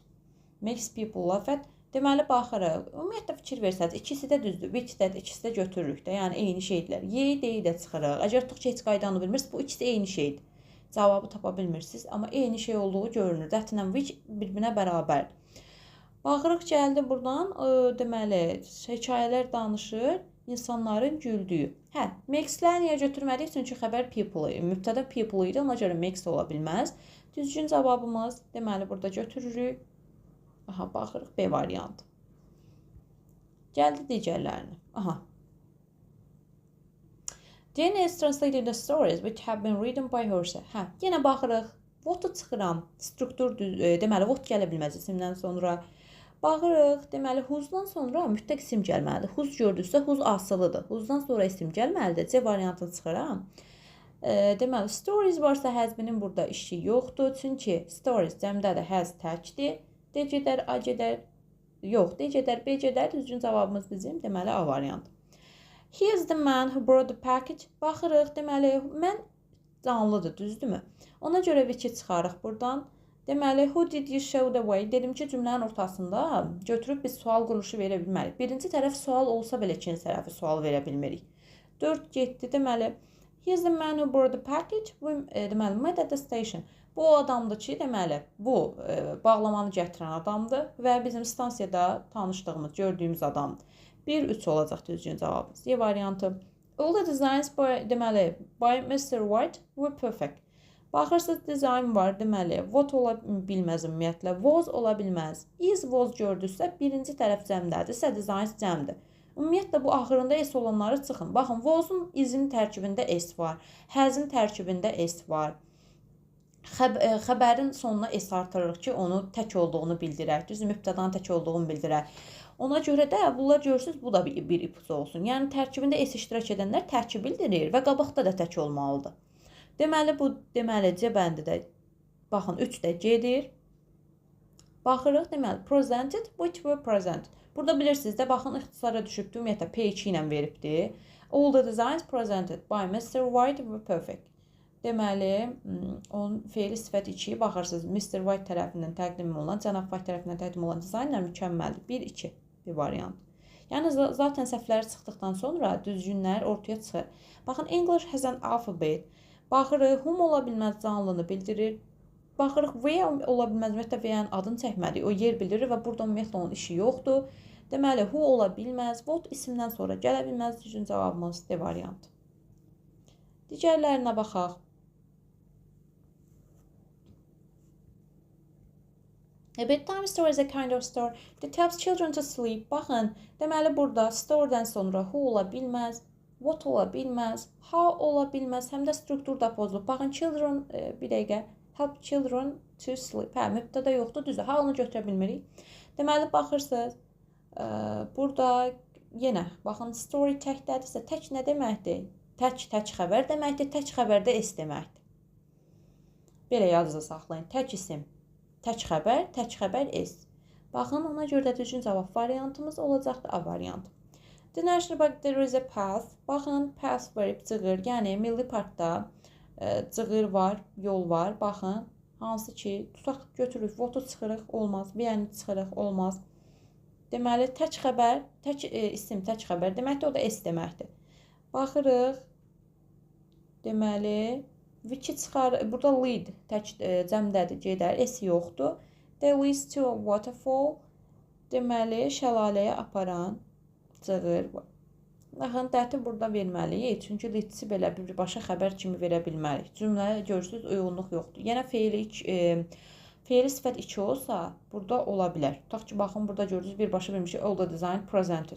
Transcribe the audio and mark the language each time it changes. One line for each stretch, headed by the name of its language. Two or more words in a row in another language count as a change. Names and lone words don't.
English: Makes people laugh at.
Azerbaijani: Deməli, baxırıq. Ümumiyyətlə fikir versəniz, ikisi də düzdür. Which də ikisi də götürürük də. Yəni eyni şeydirlər. Y, D də çıxırıq. Əgər tutaq ki, heç qaydanı bilmirsiniz, bu ikisi eyni şeydir. Cavabı tapa bilmirsiniz, amma eyni şey olduğu görünür. That ilə which bir-birinə bərabərdir. Baxırıq gəldi buradan, deməli, hekayələr danışır, insanların güldüyü. Makes-ləri niyə götürmədik? Çünki xəbər people, mübtəda people idi, ona görə makes ola bilməz. Düzgün cavabımız, deməli, burada götürürük. Aha, baxırıq, B variantı. Gəldi digərlərini. Aha.
English: Jane is translating the stories which have been written by herself.
Azerbaijani: Yenə baxırıq, what-u çıxıram, struktur, deməli, what gələ bilməz isimdən sonra. Baxırıq, deməli, whose-dan sonra mütləq isim gəlməlidir. Whose gördüksə, whose asılıdır. Whose-dan sonra isim gəlməlidir. C variantını çıxıram. Deməli, stories varsa həzbinin burada işi yoxdur. Çünki stories cəmdədir, həz təkdir. D gedər, A gedər, yox, D gedər, B gedər. Düzgün cavabımız bizim, deməli, A variantı.
English: He is the man who brought the package.
Azerbaijani: Baxırıq, deməli, mən canlıdır, düzdürmü? Ona görə which-i çıxarıq buradan. Deməli,
English: who did you show the way?
Azerbaijani: Dedim ki, cümlənin ortasında götürüb biz sual quruluşu verə bilmərik. Birinci tərəf sual olsa belə ikinci tərəfi sual verə bilmirik. 4 getdi, deməli,
English: he is the man who brought the package. Deməli, met at the station.
Azerbaijani: Bu o adamdır ki, deməli, bu bağlamanı gətirən adamdır və bizim stansiyada tanışdığımız, gördüyümüz adamdır. 1-3 olacaq düzgün cavabımız. Y variantı.
English: All the designs deməli, by Mr. White were perfect.
Azerbaijani: Baxırsınız, dizayn var, deməli, what ola bilməz ümumiyyətlə, was ola bilməz. Is, was gördüksə, birinci tərəf cəmdədirsə, design cəmdir. Ümumiyyətlə, bu axırında s olanları çıxın. Baxın, was'un izin tərkibində s var, has'in tərkibində s var. Xəbərin sonuna s artırırıq ki, onu tək olduğunu bildirək, düz mübtədanın tək olduğunu bildirək. Ona görə də bunlar görürsünüz, bu da bir ipucu olsun. Yəni, tərkibində s iştirak edənlər tərkib bildirir və qabaqda da tək olmalıdır. Deməli, bu deməli C bəndi də, baxın, 3 də gedir. Baxırıq, deməli,
English: presented, which were presented.
Azerbaijani: Burada bilirsiniz də, baxın, ixtisara düşübdür, ümumiyyətlə, P2 ilə veribdir.
English: All the designs presented by Mr. White were perfect.
Azerbaijani: Deməli, onun feili sifət 2-yi baxırsınız, Mr. White tərəfindən təqdim olunan, cənab White tərəfindən təqdim olan dizaynlar mükəmməldir. 1-2 bir variant. Yəni, zaten səhvləri çıxdıqdan sonra düzgünlər ortaya çıxır. Baxın,
English: English has an alphabet.
Azerbaijani: Baxırıq, whom ola bilməz canlını bildirir. Baxırıq, where ola bilməz, ümumiyyətlə V-nin adını çəkmədik, o yer bildirir və burada ümumiyyətlə onun işi yoxdur. Deməli, who ola bilməz, what isimdən sonra gələ bilməz, düzgün cavabımız D variantı. Digərlərinə baxaq.
English: A bedtime story is a kind of story that helps children to sleep.
Azerbaijani: Baxın, deməli burada story'dən sonra who ola bilməz, what ola bilməz, how ola bilməz, həm də struktur da pozulub. Baxın, children, bir dəqiqə,
English: help children to sleep.
Azerbaijani: Hə, mübtəda yoxdur, düzdür. Halını götürə bilmirik. Deməli, baxırsınız, burada yenə, baxın, story təkdədirsə, tək nə deməkdir? Tək xəbər deməkdir, tək xəbərdə S deməkdir. Belə yazıda saxlayın. Tək isim, tək xəbər S. Baxın, ona görə də düzgün cavab variantımız olacaqdır A variantı.
English: The National Park, there is a path.
Azerbaijani: Baxın, path verib cığır, yəni Milli Parkda cığır var, yol var. Baxın, hansı ki, tutaq götürürük, votu çıxırıq, olmaz, bəyəni çıxırıq, olmaz. Deməli, tək xəbər, tək isim, tək xəbər deməkdir, o da S deməkdir. Baxırıq, deməli, which çıxar, burada lead, tək cəmdədir, gedər, S yoxdur.
English: The leads to a waterfall,
Azerbaijani: deməli, şəlaləyə aparan cığır var. Baxın, dəti burada verməliyik, çünki leadsi belə birbaşa xəbər kimi verə bilmərik. Cümləyə görürsünüz, uyğunluq yoxdur. Yenə feili sifət 2 olsa, burada ola bilər. Tutaq ki, baxın, burada görürsünüz, birbaşa vermişik,
English: all the design presented.